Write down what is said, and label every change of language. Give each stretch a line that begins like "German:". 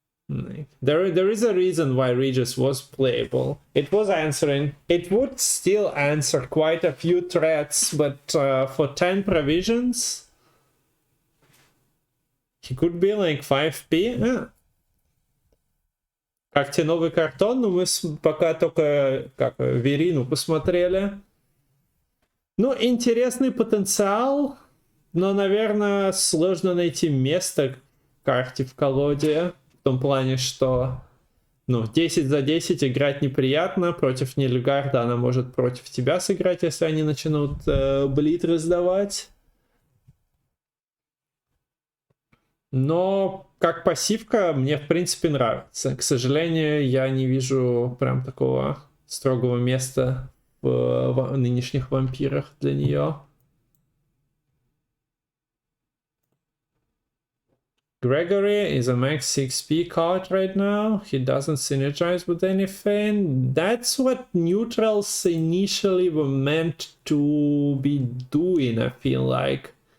English: There is a reason why Regis was playable. It was answering, it would still answer quite a few threats, but for 10 provisions, he could be like 5p.
Russian: Как тебе новый картон? Ну, мы пока только Верину посмотрели. Ну, интересный потенциал, но, наверное, сложно найти место карте в колоде. В том плане, что, ну, 10 за 10 играть неприятно. Против Нильфгарда она может против тебя сыграть, если они начнут блит раздавать. Но как пассивка мне, в принципе, нравится. К сожалению, я не вижу прям такого строгого места в нынешних вампирах для нее.
English: Gregory is a max 6p card right now. He doesn't synergize with anything. That's what neutrals initially were meant to be doing, I feel like.